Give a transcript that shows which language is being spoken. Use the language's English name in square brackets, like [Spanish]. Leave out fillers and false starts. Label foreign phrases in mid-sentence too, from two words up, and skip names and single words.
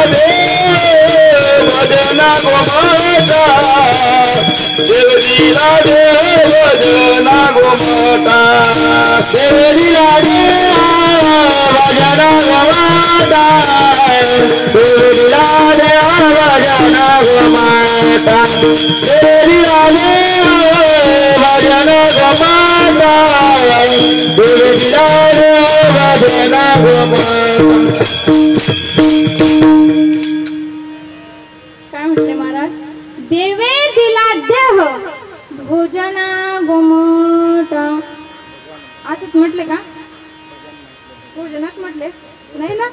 [Marathi] दे भजना गोमाता, दे दिला दे भजना गोमाता, दे दिला दे भजना गोमाता, दे दिला दे भजना गोमाता, दे दिला दे भजना गोमाता, दे दिला दे भजना गोमाता. काय म्हटले महाराज? देवे दिला देह भोजना गोमाता, असंच म्हटले का? भोजनात म्हटले नाही ना?